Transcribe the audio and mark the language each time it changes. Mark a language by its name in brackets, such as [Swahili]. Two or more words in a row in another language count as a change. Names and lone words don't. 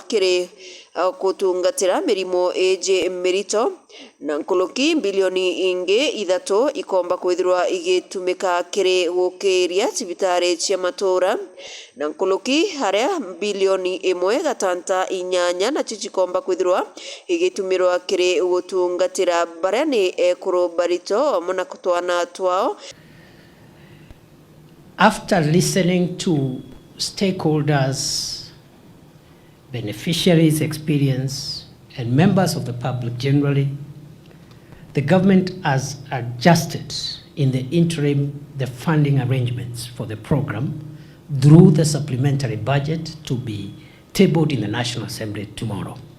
[Meru] kiri kutungatira mirimo eje mirito na nkuluki bilioni ingi 3 ikomba kwithirwa igitumika kiri gukiria cibitari cia matura na nkuluki haria bilioni 1.8 na chichikomba kwithirwa igitumirwa kiri gutungatira baria ni ekuru barito mona kutwana twao. [English] After listening to stakeholders, beneficiaries' experience, and members of the public generally, the government has adjusted in the interim the funding arrangements for the program through the supplementary budget to be tabled in the National Assembly tomorrow.